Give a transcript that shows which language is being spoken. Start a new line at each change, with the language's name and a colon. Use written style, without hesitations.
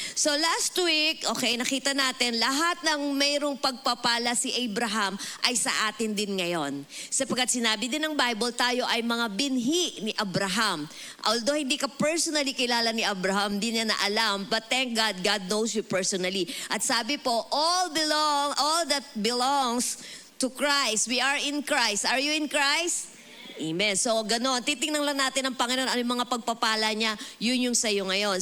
Filipino: So last week, okay, nakita natin lahat ng mayroong pagpapala si Abraham ay sa atin din ngayon. Sapagkat sinabi din ng Bible, tayo ay mga binhi ni Abraham. Although hindi ka personally kilala ni Abraham, hindi niya na alam.
English: But thank God, God knows you personally.
Filipino: At sabi po,
English: all that belongs to Christ. We are in Christ. Are you in Christ? Amen. So, gano'n.
Filipino: Titingnan lang natin ang Panginoon, ano yung mga pagpapala niya, yun yung sa'yo ngayon.